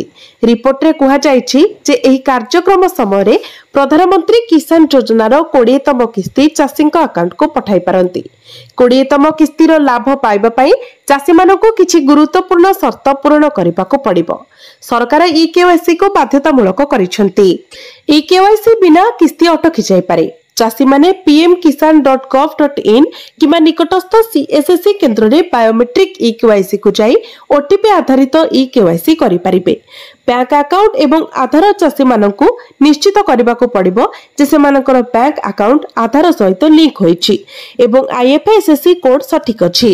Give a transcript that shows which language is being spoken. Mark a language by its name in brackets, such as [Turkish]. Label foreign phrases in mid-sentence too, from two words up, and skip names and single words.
[Odia] ରିପୋର୍ଟ ରେ କୁହା ଯାଉଛି ଯେ ଏହି କାର୍ଯ୍ୟକ୍ରମ ସମୟ ରେ ପ୍ରଧାନମନ୍ତ୍ରୀ କିସାନ ଯୋଜନାର 20ତମ କିସ୍ତି ଚାଷୀ ଆକାଉଣ୍ଟ କୁ ପଠାଇ ପାରନ୍ତି। 20ତମ କିସ୍ତିର ଲାଭ ପାଇବା ପାଇଁ ଚାଷୀ ମାନଙ୍କୁ କିଛି ଗୁରୁତ୍ୱପୂର୍ଣ୍ଣ ସର୍ତ୍ତ ପୂର୍ଣ୍ଣ କରିବାକୁ ପଡ଼ିବ। ସରକାର ଇ-କେୱାଇସି କୁ ବାଧ୍ୟତାମୂଳକ କରିଛନ୍ତି। ଇ-କେୱାଇସି ବିନା କିସ୍ତି ଅଟକି ଯାଇ ପାରେ। ଚାଷୀ ମାନେ pmkisan.gov.in କିମ୍ବା ନିକଟସ୍ଥ ସିଏସସି କେନ୍ଦ୍ର ରେ [English] biometric e-KYC [Odia] କୁ ଯାଇ ଓଟିପି ଆଧାରିତ ଇ-କେୱାଇସି କରି ପାରିବେ। [English] bank account [Odia] ଏବଂ ଆଧାର ଚାଷୀ ମାନଙ୍କୁ ନିଶ୍ଚିତ କରିବାକୁ ପଡ଼ିବ ଯେ ସେମାନଙ୍କର [English] bank account [Odia] ଆଧାର ସହିତ ଲିଙ୍କ ହୋଇଛି ଏବଂ [English] IFSC code [Odia] ସଠିକ ଅଛି।